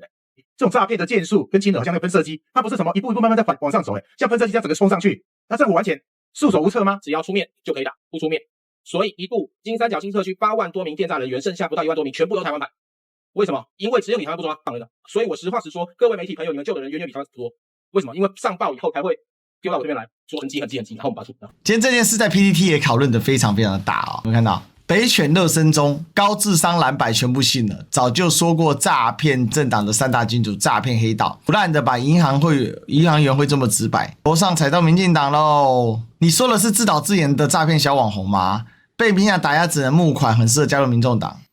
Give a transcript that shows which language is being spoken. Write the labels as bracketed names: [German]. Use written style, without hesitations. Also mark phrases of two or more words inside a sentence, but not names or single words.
[Chinese] 這種詐騙的件數跟金額好像那個噴射機，它不是什麼一步一步慢慢在往上走，像噴射機這樣整個衝上去，那政府完全束手無策嗎？只要出面就可以打，不出面。所以一部金三角新特區8萬多名電詐人員，剩下不到1萬多名，全部都台灣版。為什麼？因為只有你台灣不抓放人了。所以我實話實說，各位媒體朋友，你們救的人遠遠比台灣多。為什麼？因為上報以後才會丟到我這邊來說很急，然後我們把它出。今天這件事在 PTT 也討論的非常非常的大哦。有沒有看到？北選熱身中，高智商藍白全部信了。早就說過詐騙政黨的3大金主，詐騙黑道，不爛的把銀行員會這麼直白，頭上踩到民進黨嘍。你說的是自導自演的詐騙小網紅嗎？被民進黨打壓只能募款，很適合加入民眾黨。